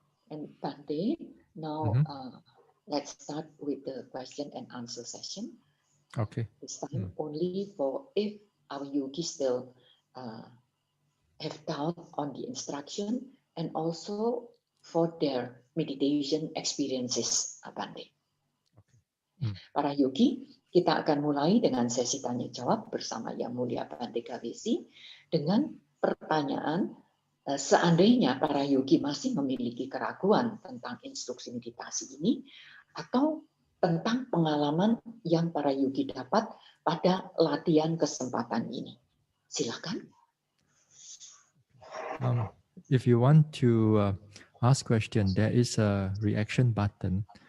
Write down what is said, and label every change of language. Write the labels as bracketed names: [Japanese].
[English] And Bante, now let's start with the question and answer session. Okay. This time only for if our yogis still have doubt on the instruction and also for their meditation experiences, Bante. Okay. [Indonesian] Para yogi, kita akan mulai dengan sesi tanya jawab bersama Yang Mulia Bante Gawesi dengan pertanyaan seandainya para yogi masih memiliki keraguan tentang instruksi meditasi ini atau tentang pengalaman yang para yogi dapat pada latihan kesempatan ini. Silakan. [English] If you want to ask question, there is a reaction button.